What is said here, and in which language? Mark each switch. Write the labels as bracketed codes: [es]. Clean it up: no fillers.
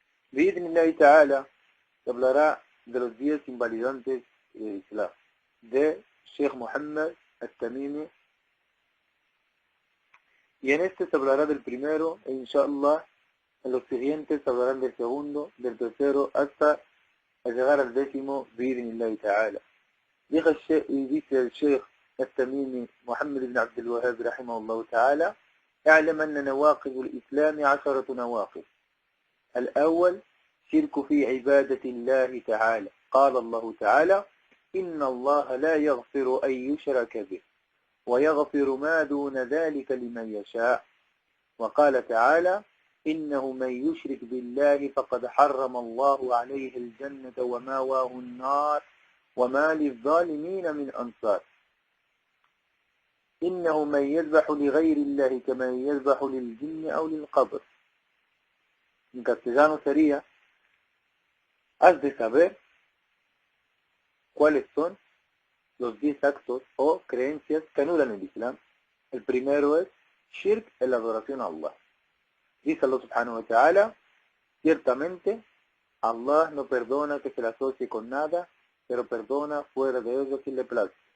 [es] Bi'idhnillahi ta'ala se hablará de los 10 invalidantes del Islam, de Sheikh Muhammad al-Tamimi, y en este se hablará del primero e inshallah en los siguientes se hablarán del segundo, del tercero hasta llegar al 10º bi'idhnillahi ta'ala. Dice el Sheikh al-Tamimi Muhammad ibn Abdul Wahhab rahimahullah ta'ala: [ar] اعلم أن نواقض الإسلام 10 نواقض. الأول شرك في عبادة الله تعالى. قال الله تعالى: إن الله لا يغفر أن يشرك به ويغفر ما دون ذلك لمن يشاء. وقال تعالى: إنه من يشرك بالله فقد حرم الله عليه الجنة وماواه النار وما للظالمين من أنصار. إنه من يذبح لغير الله كمن يذبح للجن أو للقبر. [es] En castellano sería: has de saber cuáles son los 10 actos o creencias que anulan el Islam. El primero es shirk, en la adoración a Allah. Dice Allah subhanahu wa ta'ala, ciertamente Allah no perdona que se le asocie con nada, pero perdona fuera de ello si le place.